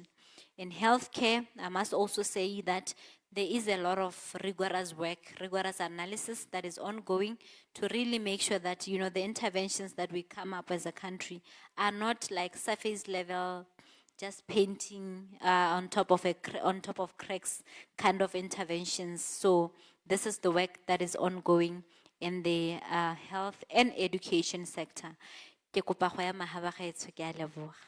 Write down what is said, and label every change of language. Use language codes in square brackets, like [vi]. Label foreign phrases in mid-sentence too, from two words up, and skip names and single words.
[en] In healthcare, I must also say that there is a lot of rigorous work, rigorous analysis that is ongoing to really make sure that, you know, the interventions that we come up as a country are not like surface level, just painting on top of cracks kind of interventions. So this is the work that is ongoing in the health and education sector. [tn] Ke kopa go ya mahaba gaetsho, ke a leboga.